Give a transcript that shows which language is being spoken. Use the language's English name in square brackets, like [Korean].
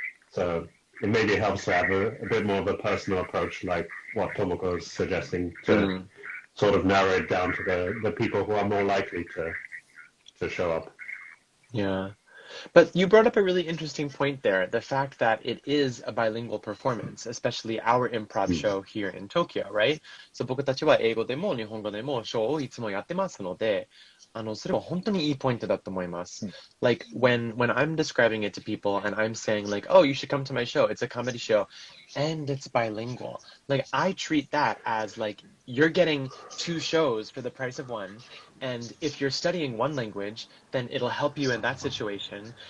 [English] So it maybe helps to have a bit more of a personal approach, like what Tomoko is suggesting, to sort of narrow it down to the people who are more likely to show up. Yeah. But you brought up a really interesting point there, the fact that it is a bilingual performance, especially our improv show here in Tokyo, right? [Japanese] So 僕たちは英語でも日本語でもショーをいつもやってますので、それは本当にいいポイントだと思います。 [English] Like when I'm describing it to people and I'm saying like, oh, you should come to my show. It's a comedy show and it's bilingual. Like I treat that as like you're getting 2 shows for the price of 1. And if you're studying 1 language, then it'll help you in that situation.